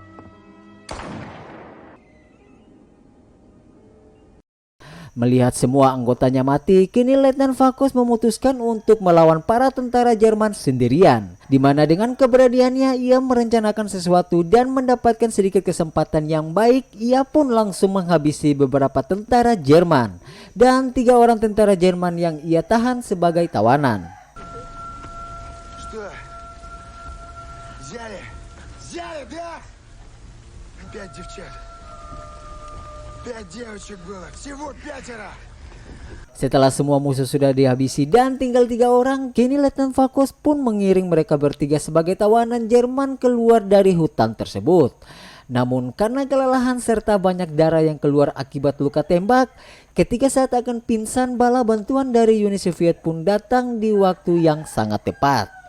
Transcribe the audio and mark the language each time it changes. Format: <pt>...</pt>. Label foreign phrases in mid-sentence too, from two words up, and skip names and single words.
<id>Melihat semua anggotanya mati, kini Letnan Vakos memutuskan untuk melawan para tentara Jerman sendirian. Di mana dengan keberaniannya ia merencanakan sesuatu dan mendapatkan sedikit kesempatan yang baik, ia pun langsung menghabisi beberapa tentara Jerman dan 3 orang tentara Jerman yang ia tahan sebagai tawanan.</id> <ru>Что? Взяли? Взяли, да? 5 девчат. 5 девочек было, всего 5.</ru> <id>Setelah semua musuh sudah dihabisi dan tinggal 3 orang, kini Letnan Vakos pun mengiring mereka bertiga sebagai tawanan Jerman keluar dari hutan tersebut. Namun karena kelelahan serta banyak darah yang keluar akibat luka tembak, ketika saat akan pingsan, bala bantuan dari Uni Soviet pun datang di waktu yang sangat tepat.</id>